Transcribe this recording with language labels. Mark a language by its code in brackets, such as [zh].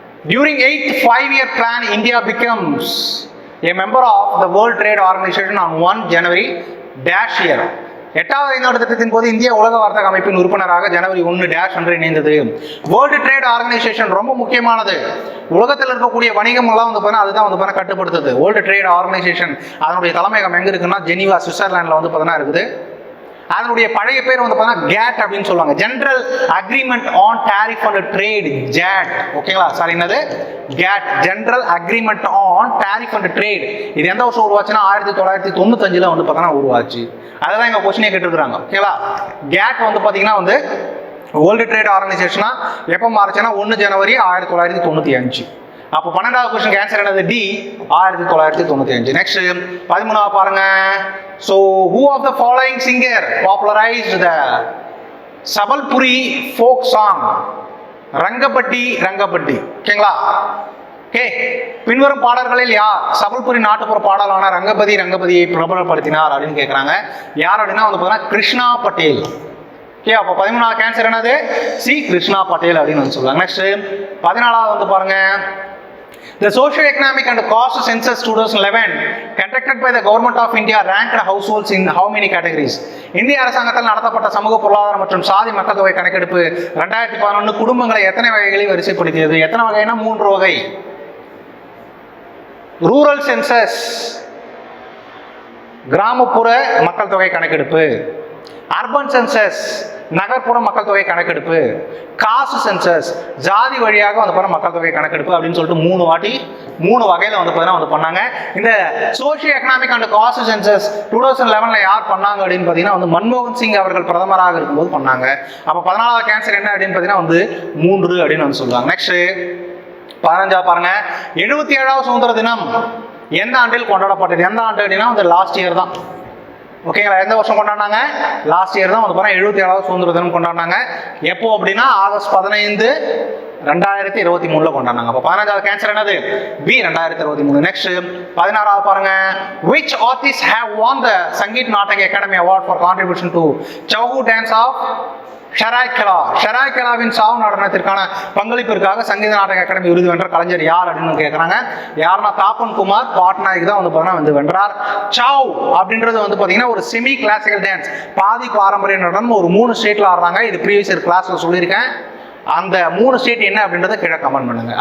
[en] During 8th 5-year plan, India becomes a member of the World Trade Organization on 1 January dash year. [ta] 8வது ஐந்தாண்டு திட்டத்தின் போது இந்திய உலக வர்த்தக அமைப்பின் உறுப்பினராக ஜனவரி 1 டேஷ் அன்று இணைந்தது. வேர்ல்டு ட்ரேட் ஆர்கனைசேஷன் ரொம்ப முக்கியமானது. உலகத்தில் இருக்கக்கூடிய வணிகம் எல்லாம் வந்து பார்த்தீங்கன்னா அதுதான் வந்து பார்த்தீங்கன்னா கட்டுப்படுத்துது. வேர்ல்டு ட்ரேட் ஆர்கனைசேஷன் அதனுடைய தலைமையகம் எங்க இருக்குன்னா ஜெனீவா சுவிட்சர்லாண்டில் வந்து பார்த்தீங்கன்னா இருக்குது. அதனுடைய பழைய பேர் வந்து பார்த்தீங்கன்னா கேட் அப்படின்னு சொல்லுவாங்க. General agreement on tariff and trade, jade. ஓகேங்களா, சாரி என்னது gate, general agreement on tariff and trade. இது எந்த வருஷம் உருவாச்சுன்னா 1995 வந்து பார்த்தீங்கன்னா உருவாச்சு. அதெல்லாம் எங்க கொஸ்டினே கேட்டுருக்காங்க. ஓகேங்களா, கேட் வந்து பார்த்தீங்கன்னா வந்து வேர்ல்டு ட்ரேட் ஆர்கனைசேஷனா எப்போ மாறுச்சுன்னா 1 ஜனவரி 1995. அப்போ 12வது கொஸ்டின் ஆன்சர் என்னது டி, 1995. நெக்ஸ்ட் 13வது பாருங்க. [en] So who of the following singer popularized the Sabalpuri folk song? [ta] ரங்கப்பட்டி ரங்கப்பட்டி. ஓகேங்களா, ஓகே, பின்வரும் பாடல்களில் யார் சபல்புரி நாட்டுப்புற பாடலான ரங்கபதி ரங்கபதியை பிரபலப்படுத்தினார் அப்படின்னு கேட்குறாங்க. யார் அப்படின்னா வந்து பார்த்தீங்கன்னா கிருஷ்ணா பட்டேல். ஓகே, அப்போ 13வது ஆன்சர் என்னது சி, கிருஷ்ணா பட்டேல் அப்படின்னு வந்து சொல்லுவாங்க. நெக்ஸ்ட் 14வது வந்து பாருங்க. [en] The socio-economic and cost census 2011 conducted by the government of India ranked households in how many categories? [ta] இந்திய அரசாங்கத்தால் நடத்தப்பட்ட சமூக பொருளாதார மற்றும் சாதி மக்கள் தொகை கணக்கெடுப்பு 2011 குடும்பங்களை எத்தனை வகைகளில் வரிசைப்படுத்தியது? எத்தனை வகைனா 3 வகை. ரூரல் சென்சஸ், கிராமப்புற மக்கள் தொகை கணக்கெடுப்பு. அர்பன் சென்சஸ், நகர்ப்புற மக்கள் தொகை கணக்கெடுப்பு. காஸ்ட் சென்சஸ், ஜாதி வழியாக வந்து பாருங்க மக்கள் தொகை கணக்கெடுப்பு அப்படின்னு சொல்லிட்டு 3 வகையில வந்து பாத்தீங்கன்னா வந்து பண்ணாங்க. இந்த socio economic and cost census 2011 யார் பண்ணாங்க அப்படின்னு பாத்தீங்கன்னா வந்து மன்மோகன் சிங் அவர்கள் பிரதமராக இருக்கும்போது பண்ணாங்க. அப்ப 14வது ஆன்சர் என்ன அப்படின்னு பாத்தீங்கன்னா வந்து 3 அப்படின்னு வந்து சொல்லுவாங்க. நெக்ஸ்ட் 15வது பாருங்க. 77வது சுதந்திர தினம் எந்த ஆண்டில் கொண்டாடப்பட்டது? எந்த ஆண்டு அப்படின்னா வந்து லாஸ்ட் இயர் தான். ஓகேங்களா, எந்த வருஷம் கொண்டாடினாங்க? லாஸ்ட் இயர் தான் வந்து பாருங்க 77வது சுதந்திர தினம் கொண்டாடினாங்க. எப்போ அப்படின்னா ஆகஸ்ட் 15, 2023 கொண்டாடினாங்க. அப்போ 15வது கேன்சர் என்னது பி, 2023. நெக்ஸ்ட் 16வது பாருங்க. [en] Which artists have won the Sangeet Natak Academy Award for contribution to Chauhu dance of Seraikela? [ta] ஷராய்கலாவின் சாவு நடனத்திற்கான பங்களிப்பிற்காக சங்கீத நாடக அகாடமி விருது வென்ற கலைஞர் யார் அப்படின்னு கேட்குறாங்க. யாருன்னா தாப்பன் குமார் பாட்நாயக் தான் வந்து பார்த்தீங்கன்னா வந்து வென்றார். சாவ் அப்படின்றது வந்து பார்த்தீங்கன்னா ஒரு செமி கிளாசிக்கல் டான்ஸ், பாதி பாரம்பரிய நடனம். ஒரு 3 ஸ்டேட்ல ஆடுறாங்க. இது ப்ரீவியஸ் இயர் கிளாஸ்ல சொல்லியிருக்கேன். அந்த 3 ஸ்டேட் என்ன அப்படின்றத கீழே கமெண்ட் பண்ணுங்க.